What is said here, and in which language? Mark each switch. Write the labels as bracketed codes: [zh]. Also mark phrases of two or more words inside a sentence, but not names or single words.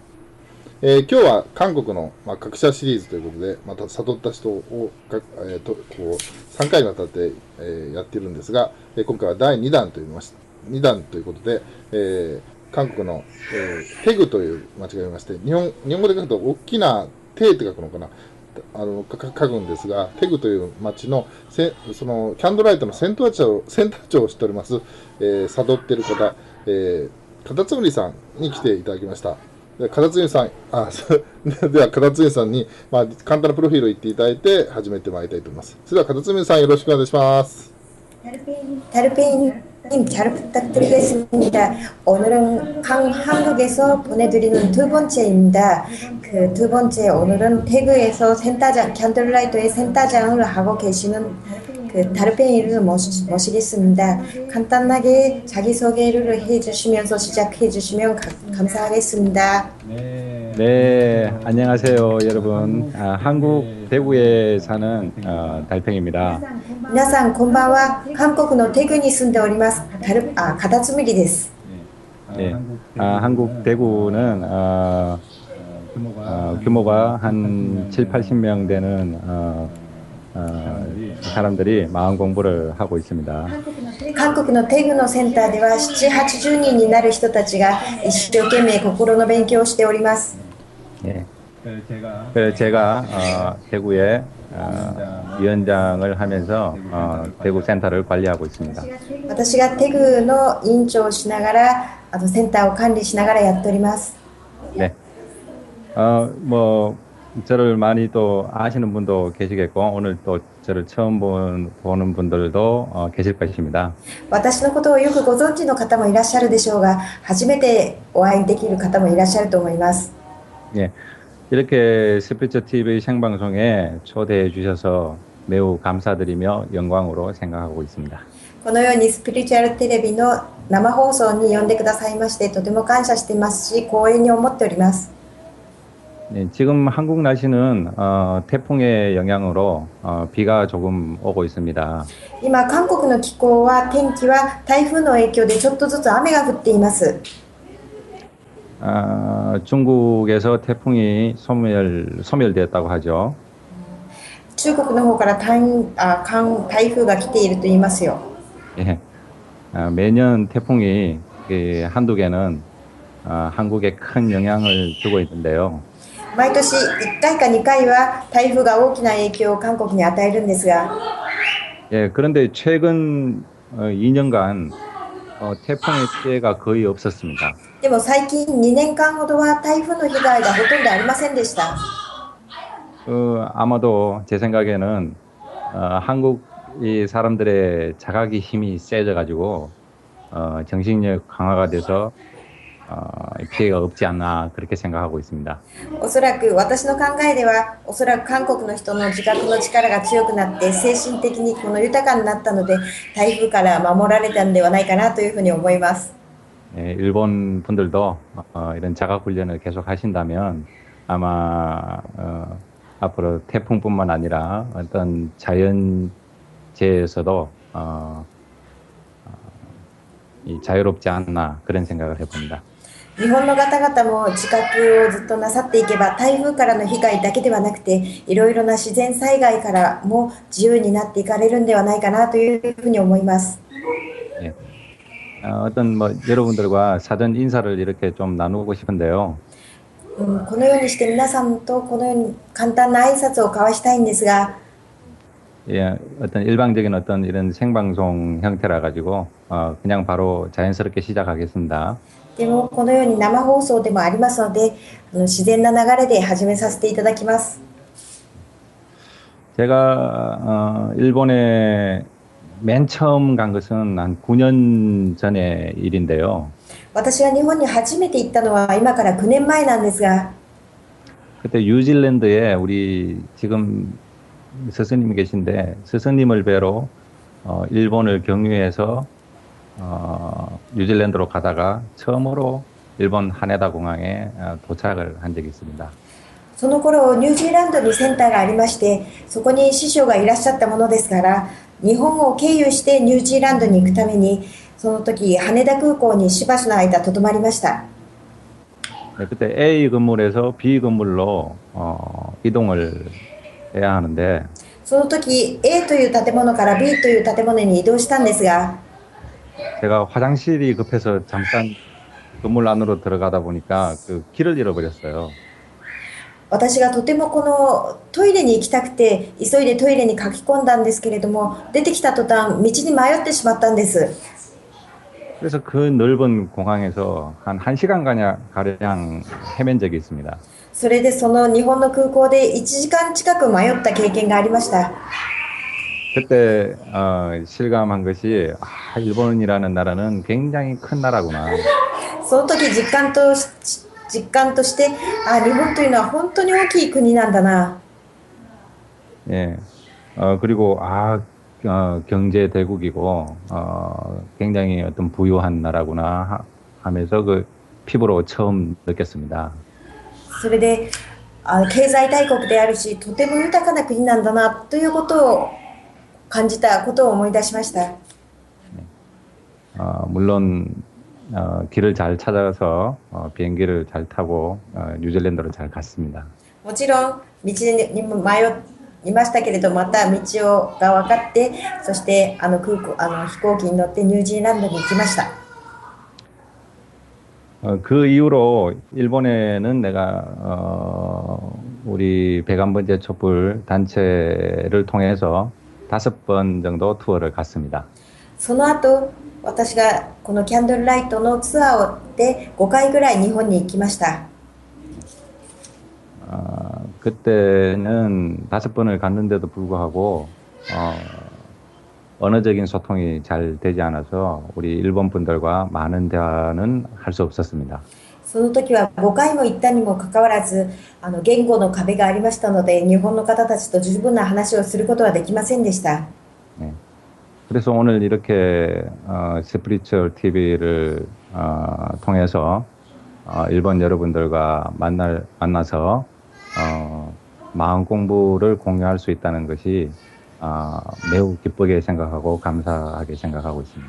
[ja] 今日は韓国の、学者シリーズということで、また悟った人を3回にわたって、やっているんですが、今回は第2弾と2弾ということで、韓国の、テグという町がありまして、日本語で書くと大きなテって書くのかな、書くんですが、テグという町のそのキャンドライトのセンター長をしております、悟っている方、カタツムリさんに来ていただきました。でカタツムリさん、ではカタツムリさんに、簡単なプロフィールを言っていただいて始めてまいりたいと思います。それではカタツムリさんよろしくお願いします。 [ko] 달팽이님 잘 부탁드리겠습니다. 오늘은 한국에서 보내드리는 두 번째입니다. 그 두 번째 오늘은 태그에서 센터장, 캔들라이트의 센터장을 하고 계시는 그 달팽이를 모시겠습니다. 간단하게 자기소개를 해주시면서 시작해 주시면 감사하겠습니다. 네, 안녕하세요, 여러분. 한국 대구에 사는 달팽입니다. [ja] 皆さんこんばんは。韓国のテグに住んでおります。カタツムリです。 [ko] 네, 한국 대구는 규모가 한 7, 80명 되는 사람들이 마음 공부를 하고 있습니다. [ja] 韓国のテグのセンターでは7、80人になる人たちが一生懸命心の勉強をしております。 [ko] 네, 그래서 제가 대구에 위원장을 하면서 대구 센터를 관리하고 있습니다. [ja] 私がテグの委員長をしながら、あとセンターを管理しながらやっております。 [ko] 네, 뭐 저를 많이 또 아시는 분도 계시겠고 오늘 또 저를 처음 보는 분들도 계실 것입니다. [ja] 私のことをよくご存知の方もいらっしゃるでしょうが、初めてお会いできる方もいらっしゃると思います。 [ko] 예, 이렇게 스피처 TV 생방송에 초대해 주셔서 매우 감사드리며 영광으로 생각하고 있습니다. [ja] このようにスピリチュアルテレビの生放送に呼んでくださいましてとても感謝していますし、光栄に思っております。 [ko] 네, 지금 한국 날씨는 태풍의 영향으로 비가 조금 오고 있습니다. [ja] 今韓国の気候は天気は台風の影響でちょっとずつ雨が降っています。 [ko] 중국에서 태풍이 소멸되었다고 하죠. [ja] 中国の方から台風が来ていると言いますよ。 [ko] 예, 매년 태풍이 한두 개는 한국에 큰 영향을 주고 있는데요. [ja] 毎年1回か2回は台風が大きな影響を韓国に与えるんですが、 [ko] 예, 그런데 최근 2년간 태풍의 피해가 거의 없었습니다. [ja] でも最近2年間ほどは台風の被害がほとんどありませんでした。 [ko] 아마도 제 생각에는 한국 이 사람들의 자각의 힘이 세져가지고 정신력 강화가 돼서 피해가 없지 않나 그렇게 생각하고 있습니다. [ja] おそらく私の考えでは、おそらく韓国の人の自覚の力が強くなって精神的にこの豊かになったので台風から守られたんではないかなというふうに思います。 [ko] 예, 일본 분들도 이런 자각 훈련을 계속 하신다면 아마 앞으로 태풍뿐만 아니라 어떤 자연재해에서도 자유롭지 않나 그런 생각을 해봅니다. [ja] 日本の方々も自覚をずっとなさっていけば台風からの被害だけではなくていろいろな自然災害からも自由になっていかれるんではないかなというふうに思います。 [ko] 예. 어떤 여러분들과 사전 인사를 이렇게 좀 나누고 싶은데요. [ja] このようにして皆さんとこのように簡単な挨拶を交わしたいんですが、 [ko] 예, 어떤 일방적인 어떤 이런 생방송 형태라 가지고 그냥 바로 자연스럽게 시작하겠습니다. [ja] でもこのように生放送でもありますので自然な流れで始めさせていただきます。 [ko] 제가 일본에 맨 처음 간 것은 한 9년 전의 일인데요. [ja] 私が日本に初めて行ったのは今から9年前なんですが、 [ko] 그때 뉴질랜드에 우리 지금 스승님이 계신데 스승님을 뵈러 일본을 경유해서 뉴질랜드로 가다가 처음으로 일본 하네다 공항에 도착을 한 적이 있습니다. [ja] その頃ニュージーランドにセンターがありまして、そこに師匠がいらっしゃったものですから、日本を経由してニュージーランドに行くためにその時、羽田空港にしばしの間とどまりました。 [ko] 네, 그때 A 건물에서 B 건물로 이동을 해야 하는데 [ja] その時、A という建物から B という建物に移動したんですが、 [ko] 제가 화장실이 급해서 잠깐 건물 안으로 들어가다 보니까 그 길을 잃어버렸어요. [ja] 私がとてもこのトイレに行きたくて急いでトイレに書き込んだんですけれども、出てきた途端道に迷ってしまったんです。 [ko] 그래서 그 넓은 공항에서 한 1시간 가량 헤맨 적이 있습니다. [ja] それでその日本の空港で1時間近く迷った経験がありました。 [ko] 그때 실감한 것이 일본이라는 나라는 굉장히 큰 나라구나. [ja] その時実感として、日本というのは本当に大きい国なんだな。 [ko] 예. 그리고 경제 대국이고 굉장히 어떤 부유한 나라구나 하면서 그 피부로 처음 느꼈습니다. [ja] それで経済大国であるし、とても豊かな国なんだなということを感じたことを思い出しました。 [ko] 물론 길을 잘 찾아서 비행기를 잘 타고 뉴질랜드로 잘 갔습니다. [ja] もちろん道にも迷いましたけれど、また道が分かって、そして飛行機に乗ってニュージーランドに行きました。 [ko] 그 이후로 일본에는 내가 우리 백안번제 촛불 단체를 통해서 5번 정도 투어를 갔습니다. [ja] その後、私がこのキャンドルライトのツアーで5回ぐらい日本に行きました。 [ko] 그때는 5번을 갔는데도 불구하고 언어적인 소통이 잘 되지 않아서 우리 일본 분들과 많은 대화는 할 수 없었습니다. [ja] その時は5回も行ったにもかかわらず、言語の壁がありましたので、日本の方たちと十分な話をすることはできませんでした。 [ko] 네. 그래서 오늘 이렇게 스피리추얼 TV를 통해서 일본 여러분들과 만나서 마음 공부를 공유할 수 있다는 것이 매우 기쁘게 생각하고 감사하게 생각하고 있습니다.